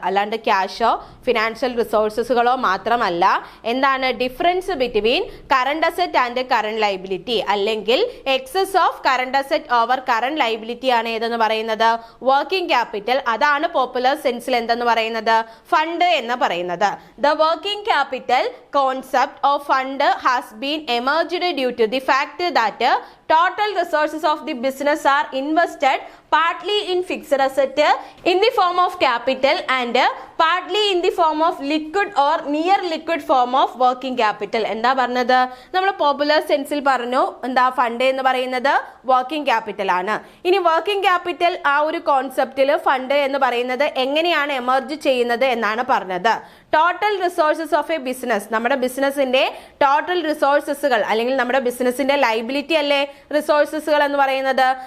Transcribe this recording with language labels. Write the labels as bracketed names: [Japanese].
[Malayalam] അല്ലാണ്ട് ക്യാഷോ ഫിനാൻഷ്യൽ റിസോഴ്സസുകളോ മാത്രമല്ല. എന്താണ് [English] difference between current asset and current liability, [Malayalam] അല്ലെങ്കിൽ [English] excess of current asset over current liability [Malayalam] ആണ് ഏതെന്ന് പറയുന്നത്? [English] Working capital. [Malayalam] അതാണ് പോപ്പുലർ സെൻസിൽ എന്തെന്ന് പറയുന്നത്? ഫണ്ട് എന്ന് പറയുന്നത്. [English] The working capital concept of fund has been emerged due to the fact that total resources of the business are invested partly in fixed asset in the form of capital and partly in the form of liquid or near liquid form of working capital. [Malayalam] എന്താ പറഞ്ഞത്? നമ്മൾ popular സെൻസിൽ പറഞ്ഞു എന്താ fund എന്ന് പറയുന്നത് working capital ആണ്. ഇനി working capital ആ ഒരു കോൺസെപ്റ്റിൽ ഫണ്ട് എന്ന് പറയുന്നത് എങ്ങനെയാണ് എമർജ് ചെയ്യുന്നത് എന്നാണ് പറഞ്ഞത്. [English] total resources of a business, [Malayalam] നമ്മുടെ ബിസിനസിന്റെ ടോട്ടൽ റിസോഴ്സസുകൾ അല്ലെങ്കിൽ നമ്മുടെ ബിസിനസിന്റെ ലൈബിലിറ്റി അല്ലേ റിസോഴ്സസുകൾ എന്ന് പറയുന്നത്.